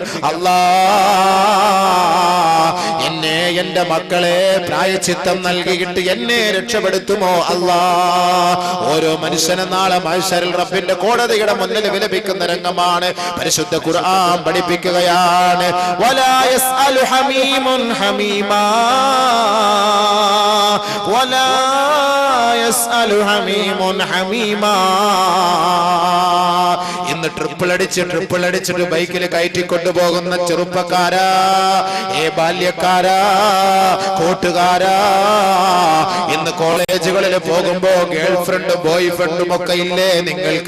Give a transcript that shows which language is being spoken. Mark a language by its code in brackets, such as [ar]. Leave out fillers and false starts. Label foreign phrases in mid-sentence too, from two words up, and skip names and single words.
[ml] അല്ലാ, എന്നെ എന്റെ മക്കളെ പ്രായശ്ചിത്തം നൽകിയിട്ട് എന്നെ രക്ഷപ്പെടുത്തുമോ അല്ലാ. ഓരോ മനുഷ്യനും നാളെ മഹ്ശറിൽ റബ്ബിന്റെ കോടതിയുടെ മുന്നിൽ വിലപിക്കുന്ന രംഗമാണ് പരിശുദ്ധ ഖുർആൻ പഠിപ്പിക്കുകയാണ്. [ar] ولا يسأل حميم حميما ولا يسأل حميم حميما. [ml] ഇന്ന് ട്രിപ്പിൾ അടിച്ചിട്ട് ബൈക്കിൽ കയറ്റിക്കൊണ്ടു പോകുന്ന ചെറുപ്പക്കാരാ, ബാല്യക്കാരാ, കൂട്ടുകാരാ, ഇന്ന് കോളേജുകളിൽ പോകുമ്പോ ഗേൾ ഫ്രണ്ടും ബോയ് ഫ്രണ്ടും ഒക്കെ ഇല്ലേ നിങ്ങൾക്ക്?